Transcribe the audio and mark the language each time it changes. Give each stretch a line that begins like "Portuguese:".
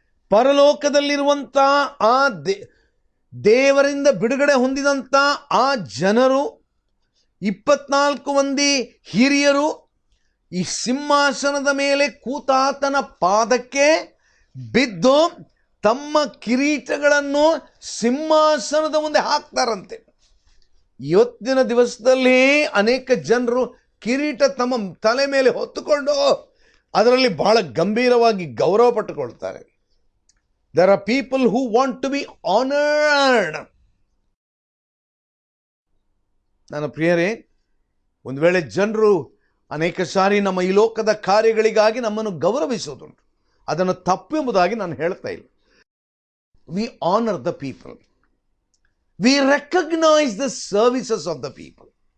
Kannada: ಪರಲೋಕದಲ್ಲಿರುವಂಥ ಆ ದೇವರಿಂದ ಬಿಡುಗಡೆ ಹೊಂದಿದಂಥ ಆ ಜನರು, 24 ಮಂದಿ ಹಿರಿಯರು ಈ ಸಿಂಹಾಸನದ ಮೇಲೆ ಕೂತಾತನ ಪಾದಕ್ಕೆ ಬಿದ್ದು ತಮ್ಮ ಕಿರೀಟಗಳನ್ನು ಸಿಂಹಾಸನದ ಮುಂದೆ ಹಾಕ್ತಾರಂತೆ. ಇವತ್ತಿನ ದಿವಸದಲ್ಲಿ ಅನೇಕ ಜನರು ಕಿರೀಟ ತಮ್ಮ ತಲೆ ಮೇಲೆ ಹೊತ್ತುಕೊಂಡು ಅದರಲ್ಲಿ ಬಹಳ ಗಂಭೀರವಾಗಿ ಗೌರವ ಪಟ್ಟುಕೊಳ್ತಾರೆ.
English: There are people who want to be honored.
Kannada: ನನ್ನ ಪ್ರಿಯರೇ, ಒಂದು ವೇಳೆ ಜನರು ಅನೇಕ ಸಾರಿ ನಮ್ಮ ಈ ಲೋಕದ ಕಾರ್ಯಗಳಿಗಾಗಿ ನಮ್ಮನ್ನು ಗೌರವಿಸುವುದುಂಟು. ಅದನ್ನು ತಪ್ಪೆಂಬುದಾಗಿ ನಾನು ಹೇಳ್ತಾ ಇಲ್ಲ.
English: We honour the people, we recognise the services of the people.